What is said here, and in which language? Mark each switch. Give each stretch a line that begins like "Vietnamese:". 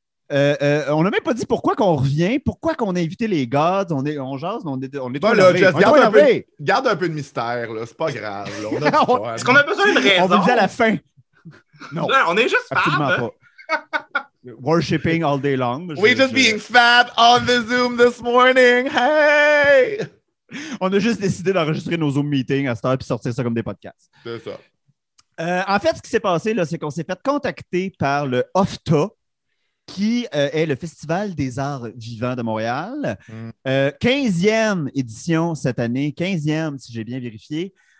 French: On n'a même pas dit pourquoi qu'on revient, pourquoi qu'on a invité les gods, on jase, on est pas énervé. Garde un peu de mystère, là, c'est pas grave. Là, est-ce qu'on a besoin de raison? On veut dire à la fin. Non, là, on est juste absolument fab. Pas.
English: Worshipping all day long. We're just being fab on the Zoom this morning. Hey!
French: On a juste décidé d'enregistrer nos Zoom meetings à cette heure puis sortir ça comme des podcasts. C'est ça. En fait, ce qui s'est passé, là, c'est qu'on s'est fait contacter par le OFTA, qui est le Festival des arts vivants de Montréal. 15e édition cette année. 15e, si j'ai bien vérifié.